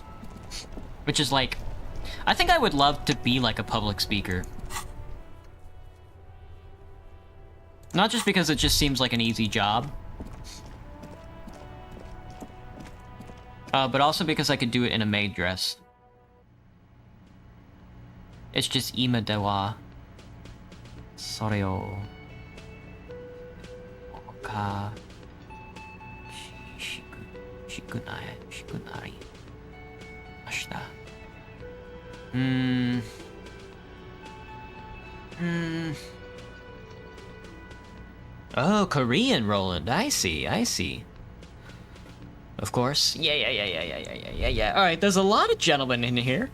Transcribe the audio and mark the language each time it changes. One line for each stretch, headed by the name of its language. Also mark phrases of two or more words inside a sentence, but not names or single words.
English: Which is like, I think I would love to be like a public speaker. Not just because it just seems like an easy job. But also because I could do it in a maid dress. It's just
Japanese: 今ではそれをおかしくなりました.
English: Oh, Korean, Roland. I see. Of course. Yeah. All right, there's a lot of gentlemen in here.